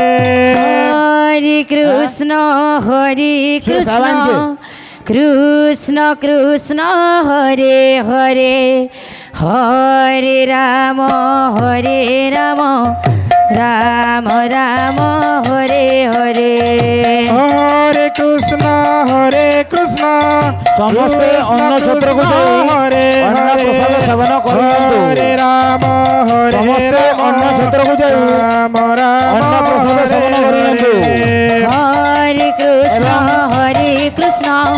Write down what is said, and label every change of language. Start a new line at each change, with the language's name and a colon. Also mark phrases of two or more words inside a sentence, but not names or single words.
Sanskrit: হরে কৃষ্ণ কৃষ্ণ কৃষ্ণ হরে হরে হরে রাম রাম রাম হরে হরে হরে কৃষ্ণ
Odia: ସମସ୍ତେ ଅନ୍ନ ଛତ୍ରକୁ ଯାଇ ଅନ୍ନ ପ୍ରସାଦ ସେବନ କରନ୍ତୁ।
Sanskrit: ହରେ ରାମ
Odia: ସମସ୍ତେ ଅନ୍ନ ଛତ୍ରକୁ ଯାଇ
Sanskrit: ରାମ
Odia: ଅନ୍ନ ପ୍ରସାଦ ସେବନ କରିନିଅନ୍ତୁ।
Sanskrit: ହରେ କୃଷ୍ଣ କୃଷ୍ଣ